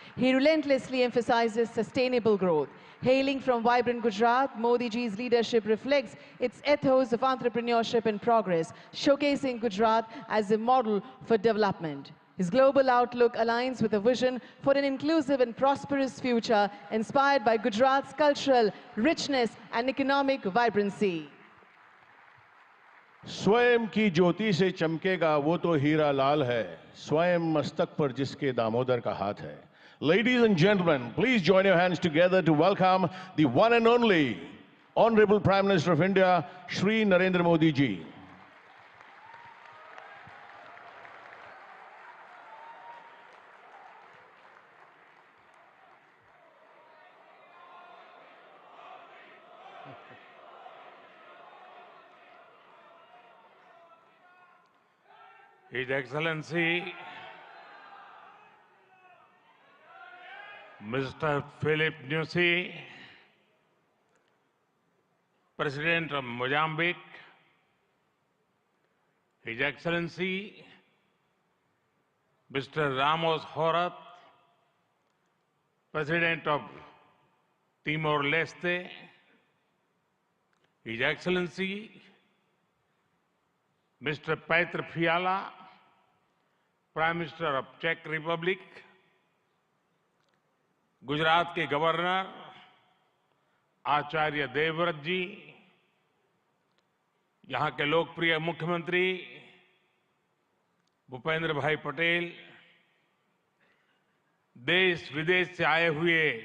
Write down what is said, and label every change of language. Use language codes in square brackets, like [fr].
[en] He relentlessly emphasizes sustainable growth. Hailing from vibrant Gujarat, Modi ji's leadership reflects its ethos of entrepreneurship and progress, showcasing Gujarat as a model for development. His global outlook aligns with a vision for an inclusive and prosperous future inspired by Gujarat's cultural richness and economic vibrancy. [hi] स्वयं की ज्योति से चमकेगा वो तो हीरा लाल है, स्वयं मस्तक पर जिसके दामोदर का हाथ है. [en] Ladies and gentlemen, please join your hands together to welcome the one and only Honorable Prime Minister of India, Shri Narendra Modi ji. His Excellency Mr. Philip Nyusi, President of Mozambique, His Excellency Mr. Ramos Horat, President of Timor-Leste, His Excellency Mr. [hi] Petr Fiala, [en] Prime Minister of Czech Republic, [hi] Gujarat के governor Acharya Devvrat जी, यहाँ के लोकप्रिय मुख्यमंत्री भूपेंद्र भाई पटेल, देश विदेश से आए हुए